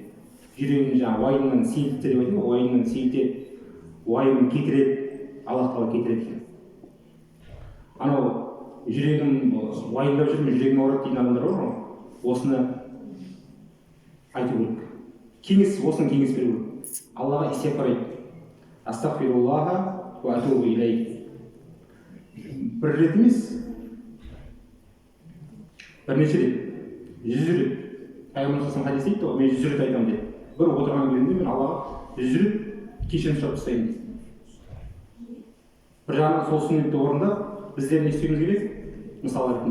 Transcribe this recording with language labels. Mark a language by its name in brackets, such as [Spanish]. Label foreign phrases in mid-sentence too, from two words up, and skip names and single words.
[Kazakh] Жүрегін жаңа уайымнан сейілтті деп айтады, уайымнан сейілтеді, уайымын кетіреді, Аллах тағала кетіреді екен. Анау жүрегім уайымдап жүрмін, жүрегім ауырады деген адамдар бар ғой, осыны айту керек. Осыны кеңес беру керек. Аллаға истихфар айт. [Arabic] أستغفر الله وأتوب إليه. [Kazakh] Бір рет емес, бірнеше рет, 100 рет. Пайғамбар [Arabic] صلى الله عليه [Kazakh] хадисте айтты, мен 100 рет айтамын деді. Бір отырған кезінде мен Аллаға 100 рет кешірім сұрап тастаймын дейді. Бір жағынан сол сүннетті орындап, біздер не істеуіміз керек?